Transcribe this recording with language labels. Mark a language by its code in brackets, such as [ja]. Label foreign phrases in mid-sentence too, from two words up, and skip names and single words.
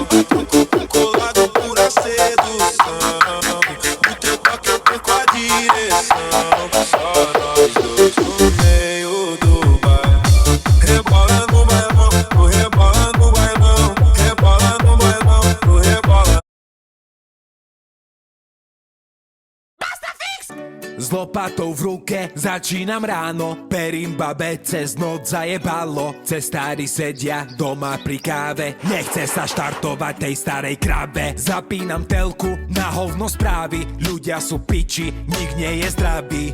[pt] Tô colado por a sedução. No teu toque eu perco a direção. Só nós dois no meio do baile. Rebola no bailão, tu rebola no bailão. Rebola no bailão, tu rebola. [sk] S lopatou v ruke začínam ráno, perím babe cez noc zajebalo. Cestári sedia doma pri káve, nechce sa štartovať tej starej krave. Zapínam telku na hovno správy, ľudia sú piči, nik nie je zdravý.